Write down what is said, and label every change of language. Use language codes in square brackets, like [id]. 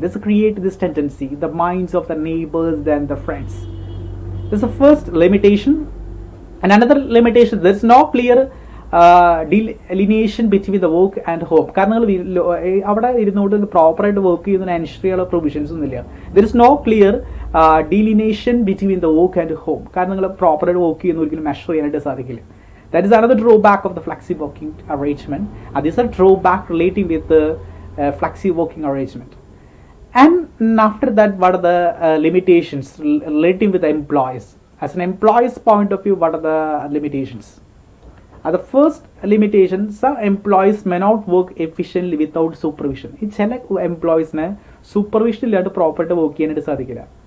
[en] This create this tendency in the minds of the neighbors and the friends. This is the first limitation. And another limitation, there is no clear delineation between the work and home. [ml] കാരണം അവിടെ ഇരുന്നുകൊണ്ട് പ്രോപ്പറായിട്ട് work ചെയ്യുന്ന അനുഷ്ഠിയുള്ള provisions ഒന്നുമില്ല. [en] There is no clear delineation between the work and home. [ml] കാരണം നിങ്ങൾ പ്രോപ്പറായിട്ട് work ചെയ്യുന്ന ഒരിക്കലും മെഷർ ചെയ്യാനായിട്ട് സാധിക്കില്ല. [en] That is another drawback of the flexi working arrangement. And this is a drawback relating with the flexi working arrangement. And after that, what are the limitations relating with the employees? As an employee's point of view, what are the limitations? The first limitation, some employees may not work efficiently without supervision. [ml] ഈ ചില എംപ്ലോയീസിനെ supervision ഇല്ലാണ്ട് പ്രോപ്പറായിട്ട് work ചെയ്യാനായിട്ട് സാധിക്കില്ല.